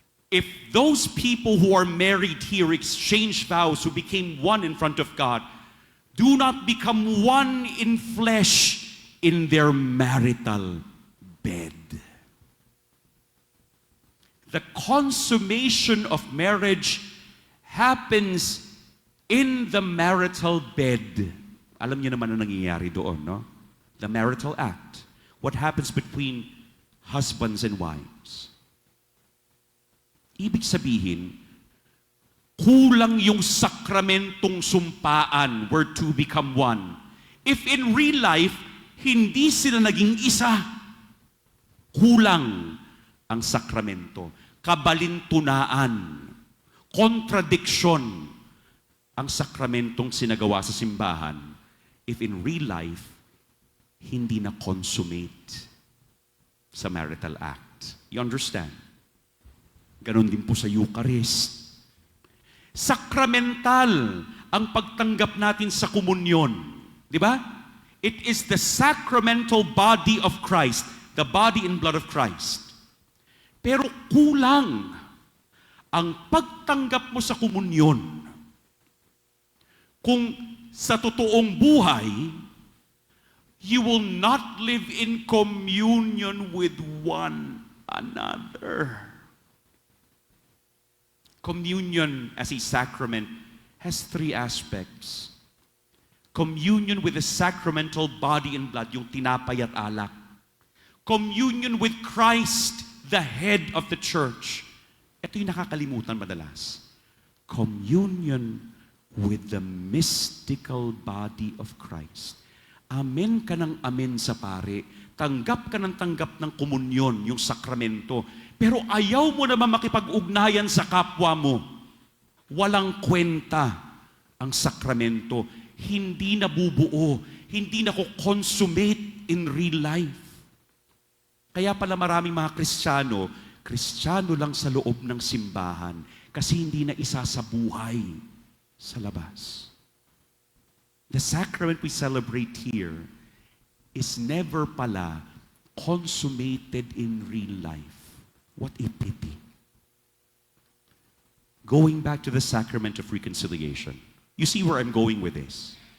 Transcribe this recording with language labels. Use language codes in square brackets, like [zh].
[en] If those people who are married here exchange vows, who became one in front of God, do not become one in flesh in their marital bed. The consummation of marriage happens in the marital bed. [tl] Alam niyo naman ang nangyayari doon, no? [en] The marital act. What happens between husbands and wives. [tl] Ibig sabihin, kulang yung sakramentong sumpaan [en] where two become one. If in real life, [tl] hindi sila naging isa, kulang ang sakramento. Kabalintunaan, contradiction, ang sakramentong sinagawa sa simbahan, [en] if in real life, [tl] hindi na consummate sa marital act. [en] You understand? [tl] Ganon din po sa Eucharist. Sakramental ang pagtanggap natin sa komunyon. Di ba? [en] It is the sacramental body of Christ, the body and blood of Christ. [tl] Pero kulang ang pagtanggap mo sa komunyon. Kung sa totoong buhay, [en] you will not live in communion with one another. Communion as a sacrament has three aspects. Communion with the sacramental body and blood, [tl] yung tinapay at alak. [en] Communion with Christ, the head of the church. [tl] Ito yung nakakalimutan madalas. [en] Communion with the mystical body of Christ. [tl] Amen ka ng amen sa pare. Tanggap ka ng tanggap ng komunyon, yung sakramento. Pero ayaw mo naman makipag-ugnayan sa kapwa mo. Walang kwenta ang sakramento. Hindi nabubuo. Hindi nako-consummate [en] in real life. [tl] Kaya pala maraming mga Kristiyano lang sa loob ng simbahan kasi hindi na isa sa buhay sa labas. [en] The sacrament we celebrate here is never pala consummated in real life. What a pity. Going back to the sacrament of reconciliation. You see where I'm going with this?